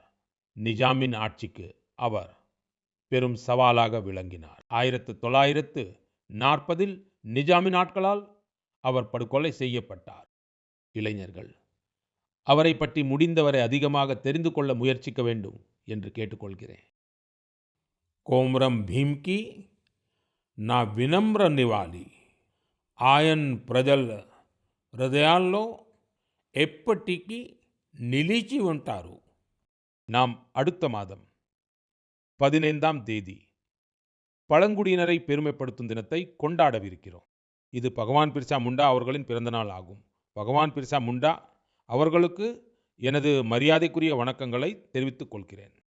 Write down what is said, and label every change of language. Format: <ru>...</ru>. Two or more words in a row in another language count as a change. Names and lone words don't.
<ta>நிஜாமின் ஆட்சிக்கு அவர் பெரும் சவாலாக விளங்கினார். 1940இல் நிஜாமின் ஆட்களால் அவர் படுகொலை செய்யப்பட்டார். இளைஞர்கள் அவரை பற்றி முடிந்தவரை அதிகமாக தெரிந்து கொள்ள முயற்சிக்க வேண்டும் என்று கேட்டுக்கொள்கிறேன்.</ta> <te>கோமரம் भीम की నా వినమ్ర నివాళి ఆయన ప్రజల హృదయాల్లో ఎప్పటికీ నిలిచి ఉంటారు.</te> <ta>நாம் அடுத்த மாதம் 15ஆம் தேதி பழங்குடியினரை பெருமைப்படுத்தும் தினத்தை கொண்டாடவிருக்கிறோம். இது பகவான் பிர்சா முண்டா அவர்களின் பிறந்தநாள் ஆகும். பகவான் பிர்சா முண்டா அவர்களுக்கு எனது மரியாதைக்குரிய வணக்கங்களை தெரிவித்துக் கொள்கிறேன்.</ta>